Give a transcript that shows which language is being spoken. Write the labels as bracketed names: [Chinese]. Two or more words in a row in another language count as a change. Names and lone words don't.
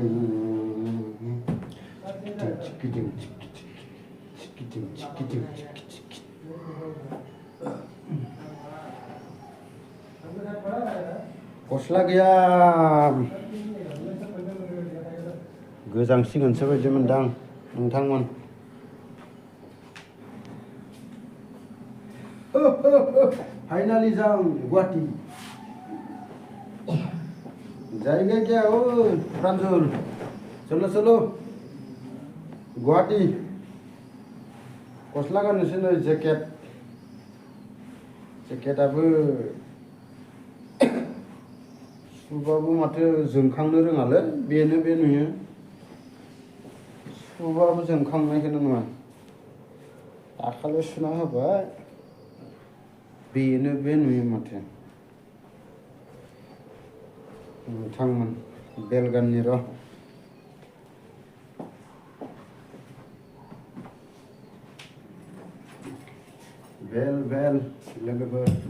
[Bodo] गस्ला गैया गोजांसिगोनसो बायदि मोनदां नोंथांमोन फाइनाली जां गुवाहाटी [Hindi] जाएगा क्या [Bodo] ओ प्रांजल [Hindi] चलो चलो [Bodo] गुवाहाटी गस्ला गाननोसै नै जेकेटाबो सुबाबो माथो जोंखांनो रोङालै बेनो बे नुयो सुबाबो जोंखांनायखौनो नङा दाखालि सुना होबाय बेनो बे नुयो माथो नोंथांमोन बेल गाननि र' बेल लोगोफोर